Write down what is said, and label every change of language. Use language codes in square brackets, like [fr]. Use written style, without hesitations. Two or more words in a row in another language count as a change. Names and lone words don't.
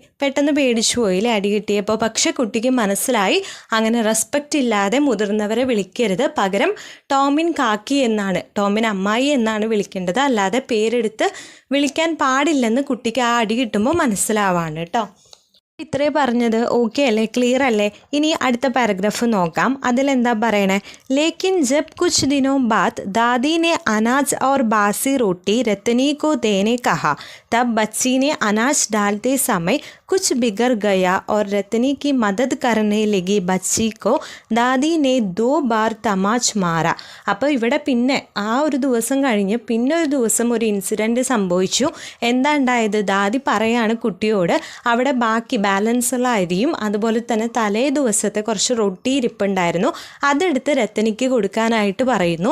[ml] പെട്ടെന്ന് പേടിച്ചു പോയില്ലേ അടി കിട്ടിയപ്പോൾ. പക്ഷെ കുട്ടിക്ക് മനസ്സിലായി അങ്ങനെ റെസ്പെക്റ്റ് ഇല്ലാതെ മുതിർന്നവരെ വിളിക്കരുത്, പകരം ടോമിൻ കാക്കി എന്നാണ്, ടോമിൻ അമ്മായി എന്നാണ് വിളിക്കേണ്ടത്, അല്ലാതെ പേരെടുത്ത് വിളിക്കാൻ പാടില്ലെന്ന് കുട്ടിക്ക് ആ അടി കിട്ടുമ്പോൾ മനസ്സിലാവാണ് കേട്ടോ. ഇത്രേ പറഞ്ഞത് ഓക്കെ അല്ലേ, ക്ലിയർ അല്ലേ? ഇനി അടുത്ത പാരഗ്രാഫ് നോക്കാം. അതിലെന്താ പറയണേ? [hi] लेकिन जब कुछ दिनों बाद दादी ने अनाज और बासी रोटी रतनी को देने कहा तब बच्ची ने अनाज डालते समय कुछ बिगड़ गया और रतनी की मदद करने लगी. बच्ची को दादी ने 2 बार तमाच मारा. [ml] അപ്പോൾ ഇവിടെ പിന്നെ ആ ഒരു ദിവസം കഴിഞ്ഞ് പിന്നെ ഒരു ദിവസം ഒരു ഇൻസിഡൻറ്റ് സംഭവിച്ചു. എന്താ ഉണ്ടായത്? ദാദി പറയാണ് കുട്ടിയോട്, അവിടെ ബാക്കി ബാലൻസുള്ള അരിയും അതുപോലെ തന്നെ തലേ ദിവസത്തെ കുറച്ച് റൊട്ടി ഇരിപ്പുണ്ടായിരുന്നു, അതെടുത്ത് രത്തനിക്ക് കൊടുക്കാനായിട്ട് പറയുന്നു.